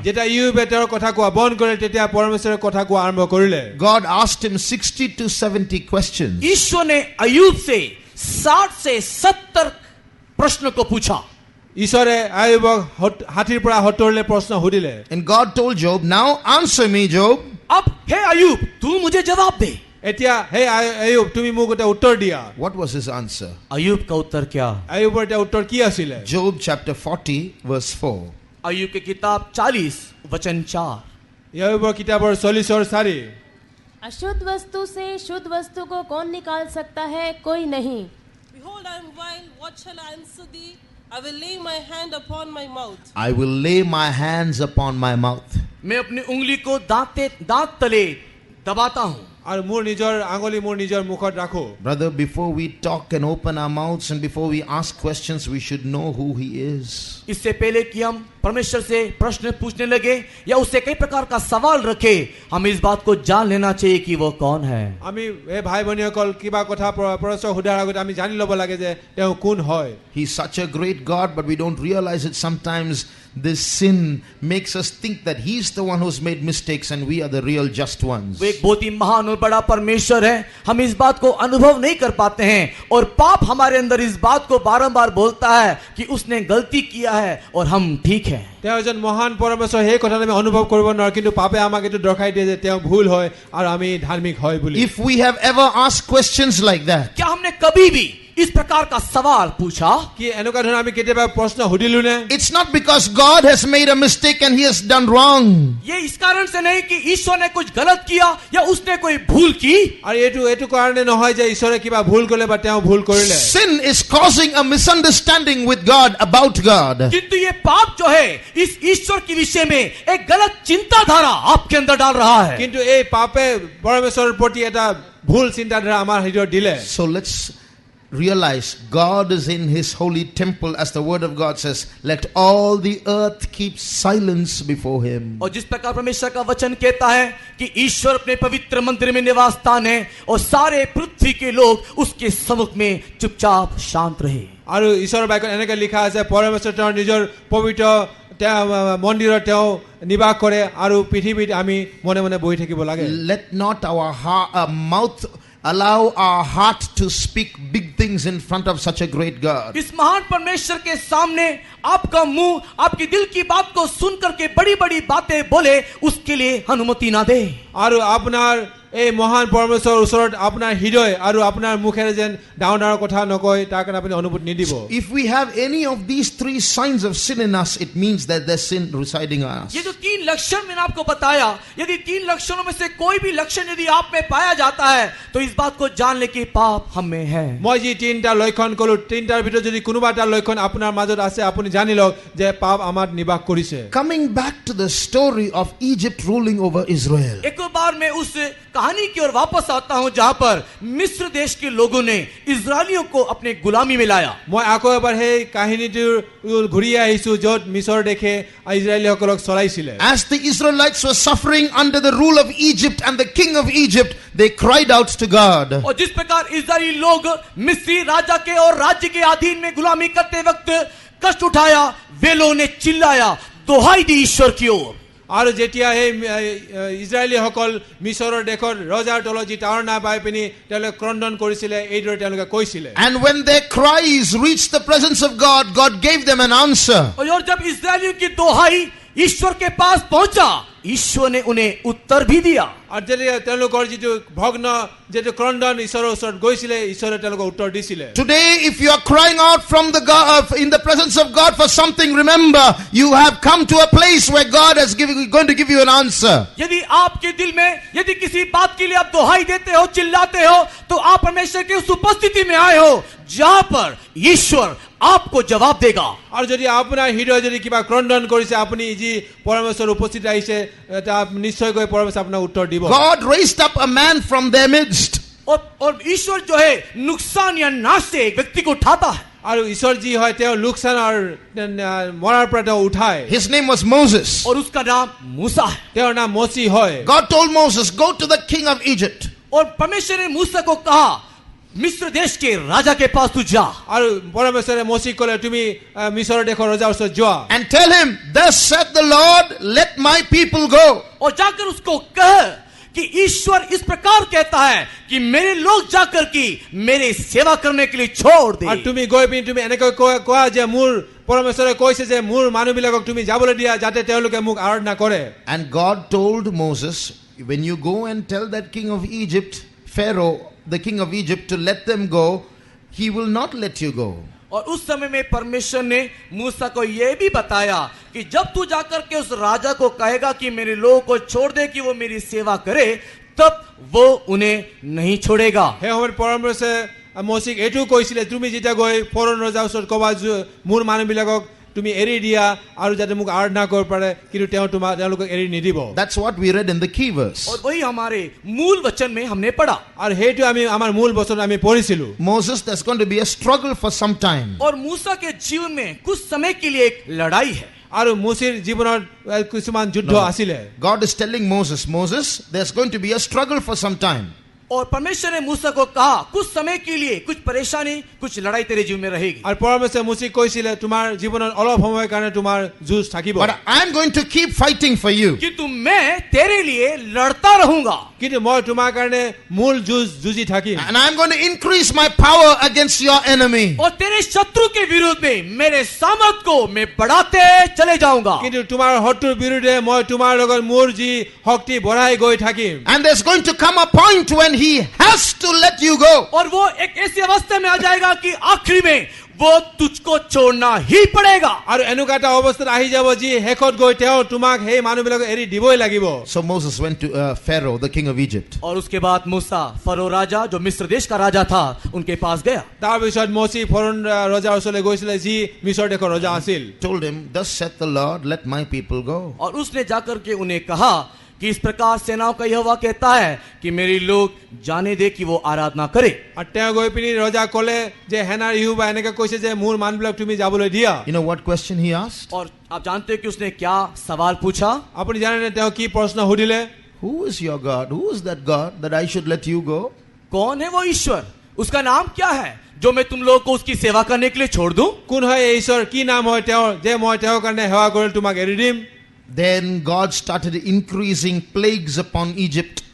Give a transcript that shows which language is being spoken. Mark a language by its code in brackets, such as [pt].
[as] যেতিয়া ইয়ুবে তেওঁৰ কথা কোৱা বন্ধ কৰিলে তেতিয়া পৰমেশ্বৰে কথা কোৱা আৰম্ভ কৰিলে। [en] God asked him 60 to 70 questions. [hi] ईश्वर ने अय्यूब से 60 से 70 प्रश्न को पूछा। [as] ঈশ্বৰে আয়ুবক 60 পৰা 70 [hi] ले प्रश्न [as] সুধিলে। [en] And God told Job, now answer me, Job. [hi] अब हे अय्यूब तू मुझे जवाब दे। [as] এতিয়া হে আয়ুব তুমি মোক এটা উত্তৰ দিয়া। [en] What was his answer? [hi] अय्यूब का उत्तर क्या? [as] আয়ুবৰ এটা উত্তৰ কি আছিলে? [en] Job chapter 40 verse 4. [hi] अय्यूब की किताब 40 वचन 4। [as] আয়ুবৰ কিতাপৰ 40:4। [hi] अशुद्ध वस्तु से शुद्ध वस्तु को कौन निकाल सकता है? कोई नहीं। [en] Behold, I am vile. What shall I answer thee? I will lay my hand upon my mouth. I will lay my hands upon my mouth. [hi] मैं अपनी उंगली को दांत तले दबाता हूँ। [as] আৰু মোৰ নিজৰ আঙুলি মোৰ নিজৰ মুখত ৰাখো। [en] Brother, before we talk and open our mouths and before we ask questions, we should know who he is. [hi] इससे पहले कि हम परमेश्वर से प्रश्न पूछने लगे या उससे कई प्रकार का सवाल रखे, हमें इस बात को जान लेना चाहिए कि वो कौन है। [as] আমি এই ভাই ভনীসকল কিবা কথা পৰস্পৰ সোধাৰ আগতে আমি জানি ল'ব লাগে যে তেওঁ কোন হয়। [en] He's such a great God, but we don't realize it sometimes. This sin makes us think that he's the one who's made mistakes and we are the real just ones. [hi] वो एक बहुत ही महान और बड़ा परमेश्वर है, हम इस बात को अनुभव नहीं कर पाते हैं और पाप हमारे अंदर इस बात को बारंबार बोलता है कि उसने गलती किया है और हम ठीक है। [as] তেওঁ এজন মহান পৰমেশ্বৰ, সেই কথাটো আমি অনুভৱ কৰিব নোৱাৰো, কিন্তু পাপে আমাক এইটো দৰ্শাই দিয়ে যে তেওঁ ভুল হয় আৰু আমি ধাৰ্মিক হয় বুলি। [en] If we have ever asked questions like that, [hi] क्या हमने कभी भी इस प्रकार का सवाल पूछा? [as] কি এনেকুৱা ধৰণৰ আমি কেতিয়াবা প্ৰশ্ন সুধিলো নে? [en] it's not because God has made a mistake and he has done wrong. [hi] ये इस कारण से नहीं कि ईश्वर ने कुछ गलत किया या उसने कोई भूल की। [as] আৰু এইটো কাৰণে নহয় যে ঈশ্বৰে কিবা ভুল কৰিলে বা তেওঁ ভুল কৰিলে। [en] Sin is causing a misunderstanding with God about God. [hi] किंतु ये पाप जो है इस ईश्वर के विषय में एक गलत चिंताधारा आपके अंदर डाल रहा है। [as] কিন্তু এই পাপে পৰমেশ্বৰৰ প্ৰতি এটা ভুল চিন্তাধাৰা আমাৰ হৃদয়ত দিলে। [en] So let's realize God is in his holy temple, as the word of God says, let all the earth keep silence before him. [hi] और जिस प्रकार परमेश्वर का वचन कहता है कि ईश्वर अपने पवित्र मंदिर में निवास स्थान है और सारे पृथ्वी के लोग उसके सम्मुख में चुपचाप शांत रहे। [as] আৰু ঈশ্বৰৰ বাক্যত এনেকৈ লিখা আছে পৰমেশ্বৰ তেওঁৰ নিজৰ পবিত্ৰ মন্দিৰত তেওঁ নিবাস কৰে আৰু পৃথিৱীত আমি মনে মনে বহি থাকিব লাগে। [en] Let not our mouth allow our heart to speak big things in front of such a great God. [hi] इस महान परमेश्वर के सामने आपका मुंह आपकी दिल की बात को सुन करके बड़ी बड़ी बातें बोले, उसके लिए अनुमति ना दे। [as] আৰু আপোনাৰ এই মহান পৰমেশ্বৰৰ ওচৰত আপোনাৰ হৃদয় আৰু আপোনাৰ মুখেৰে যেন ডাঙৰ ডাঙৰ কথা নকয়, তাৰ কাৰণে আপুনি অনুমতি নিদিব। [en] If we have any of these three signs of sin in us, it means that there's sin residing in us. [hi] ये जो तीन लक्षण मैंने आपको बताया, यदि तीन लक्षणों में से कोई भी लक्षण यदि आप में पाया जाता है तो इस बात को जान ले कि पाप हम में है। [as] মই যি তিনিটা লক্ষণ কলো, তিনিটাৰ ভিতৰত যদি কোনোবা এটা লক্ষণ আপোনাৰ মাজত আছে, আপুনি জানি লওক যে পাপ আমাৰ নিবাস কৰিছে। [en] Coming back to the story of Egypt ruling over Israel. [hi] एक बार मैं उस कहानी की ओर वापस आता हूं जहां पर मिस्र देश के लोगों ने इजरायलियों को अपने गुलामी में लाया। [as] মই আকৌ এবাৰ সেই কাহিনীটোৰ ঘূৰি আহিছো য'ত মিছৰ দেশে ইজৰাইলীসকলক চলাইছিলে। [en] As the Israelites were suffering under the rule of Egypt and the king of Egypt, they cried out to God. [hi] और जिस प्रकार इजरायली लोग मिस्री राजा के और राज्य के अधीन में गुलामी करते वक्त कष्ट उठाया, वे लोगों ने चिल्लाया, दोहाई दी ईश्वर की ओर। [as] আৰু যেতিয়া সেই ইজৰাইলীসকল মিছৰৰ দেশৰ ৰজাৰ তলত যি টাৱাৰ নাপাই পিনি তেওঁলোকে ক্ৰন্দন কৰিছিলে, এইদৰে তেওঁলোকে কৈছিলে। [en] And when their cries reached the presence of God, God gave them an answer. [hi] और जब इजरायलियों की दोहाई ईश्वर के पास पहुंचा, ईश्वर ने उन्हें उत्तर भी दिया। [as] আৰু যেতিয়া তেওঁলোকৰ যিটো ভগ্ন যিটো ক্ৰন্দন ঈশ্বৰৰ ওচৰত গৈছিলে, ঈশ্বৰে তেওঁলোকক উত্তৰ দিছিলে। [en] Today, if you are crying out from the God, in the presence of God for something, remember you have come to a place where God is going to give you an answer. [hi] यदि आपके दिल में यदि किसी बात के लिए आप दोहाई देते हो, चिल्लाते हो, तो आप परमेश्वर की उस उपस्थिति में आए हो जहां पर ईश्वर आपको जवाब देगा। [as] আৰু যদি আপোনাৰ হৃদয় যদি কিবা ক্ৰন্দন কৰিছে, আপুনি যি পৰমেশ্বৰৰ উপস্থিত আহিছে, নিশ্চয়কৈ পৰমেশ্বৰ আপোনাক উত্তৰ দিব। [en] God raised up a man from their midst. [hi] और ईश्वर जो है नुकसान या नाश से एक व्यक्ति को उठाता है। [as] আৰু ঈশ্বৰ যি হয় তেওঁ লোকচান আৰু মৰাৰ পৰা তেওঁ উঠায়। [en] His name was Moses. [hi] और उसका नाम मूसा है। [as] তেওঁৰ নাম মচি হয়। [en] God told Moses, go to the king of Egypt. [hi] और परमेश्वर ने मूसा को कहा, मिस्र देश के राजा के पास तू जा। [as] আৰু পৰমেশ্বৰে মচিক ক'লে, তুমি মিছৰ দেশৰ ৰজাৰ ওচৰত যোৱা। [en] And tell him, thus said the Lord, let my people go. [hi] और जाकर उसको कह कि ईश्वर इस प्रकार कहता है कि मेरे लोग जाकर की मेरे सेवा करने के लिए छोड़ दे। [as] আৰু তুমি গৈ পিনি তুমি এনেকৈ কোৱা যে মোৰ পৰমেশ্বৰে কৈছে যে মোৰ মানুহবিলাকক তুমি যাবলৈ দিয়া যাতে তেওঁলোকে মোক আৰাধনা কৰে। [en] And God told Moses, when you go and tell that king of Egypt, Pharaoh, the king of Egypt, to let them go, he will not let you go. [hi] और उस समय में परमेश्वर ने मूसा को यह भी बताया कि जब तू जाकर के उस राजा को कहेगा कि मेरे लोगों को छोड़ दे कि वो मेरी सेवा करे, तब वो उन्हें नहीं छोड़ेगा। [as] সেই সময়ত পৰমেশ্বৰে মচিক এইটো কৈছিলে, তুমি যেতিয়া গৈ ফৰোন ৰজাৰ ওচৰত ক'বা মোৰ মানুহবিলাকক তুমি এৰি দিয়া আৰু যাতে মোক আৰাধনা কৰিব পাৰে, কিন্তু তেওঁলোকক এৰি নিদিব। [en] That's what we read in the key verse. [hi] और वही हमारे मूल वचन में हमने पढ़ा। [as] আৰু সেইটো আমি আমাৰ মূল বচন আমি পঢ়িছিলো। [en] Moses, there's going to be a struggle for some time. [hi] और मूसा के जीवन में कुछ समय के लिए एक लड़ाई है। [as] আৰু মচিৰ জীৱনত কিছুমান যুদ্ধ আছিলে। [en] God is telling Moses, Moses, there's going to be a struggle for some time. [hi] और परमेश्वर ने मूसा को कहा, कुछ समय के लिए कुछ परेशानी, कुछ लड़ाई तेरे जीवन में रहेगी। [as] আৰু পৰমেশ্বৰে মচিক কৈছিলে, তোমাৰ জীৱনত অলপ সময়ৰ কাৰণে তোমাৰ যুঁজ থাকিব। [en] But I'm going to keep fighting for you. [hi] किंतु मैं तेरे लिए लड़ता रहूंगा। [as] কিন্তু মই তোমাৰ কাৰণে মূল যুঁজি থাকিম। [en] And I'm going to increase my power against your enemy. [hi] और तेरे शत्रु के विरोध में मेरे सामर्थ को मैं बढ़ाते चले जाऊंगा। [as] কিন্তু তোমাৰ শত্ৰুৰ বিৰুদ্ধে মই তোমাৰ লগত মোৰ যি শক্তি বঢ়াই গৈ থাকিম। [en] And there's going to come a point when he has to let you go. [hi] और वो एक ऐसी अवस्था में आ जाएगा कि आखिरी में वो तुझको छोड़ना ही पड़ेगा। [as] আৰু এনেকুৱা এটা অৱস্থাত আহি যাব যি শেষত গৈ তেওঁ তোমাক সেই মানুহবিলাকক এৰি দিবই লাগিব। [en] So Moses went to Pharaoh, the king of Egypt. [hi] और उसके बाद मूसा फरो राजा जो मिस्र देश का राजा था उनके पास गया। [as] তাৰপিছত মচি ফৰোন ৰজাৰ ওচৰলৈ গৈছিলে যি মিছৰ দেশৰ ৰজা আছিল। [en] Told him, thus saith the Lord, let my people go. [hi] और उसने जाकर के उन्हें कहा कि इस प्रकार सेनाओं का यहोवा कहता है कि मेरे लोग जाने दे कि वो आराधना करे। [as] আৰু তেওঁ গৈ পিনি ৰজা ক'লে যে হেনাৰ ইহুবা এনেকৈ কৈছে যে মোৰ মানুহবিলাক তুমি যাবলৈ দিয়া। [en] You know what question he asked? [hi] और आप जानते हो कि उसने क्या सवाल पूछा? [as] আপুনি জানেনে তেওঁ কি প্ৰশ্ন সুধিলে? [en] Who is your God? Who is that God that I should let you go? [hi] कौन है वो ईश्वर? उसका नाम क्या है जो मैं तुम लोगों को उसकी सेवा करने के लिए छोड़ दूं? [as] কোন হয় এই ঈশ্বৰ? কি নাম হয় তেওঁৰ যে মই তেওঁৰ কাৰণে সেৱা কৰিলে তোমাক এৰি দিম? [en] Then God started increasing plagues upon Egypt.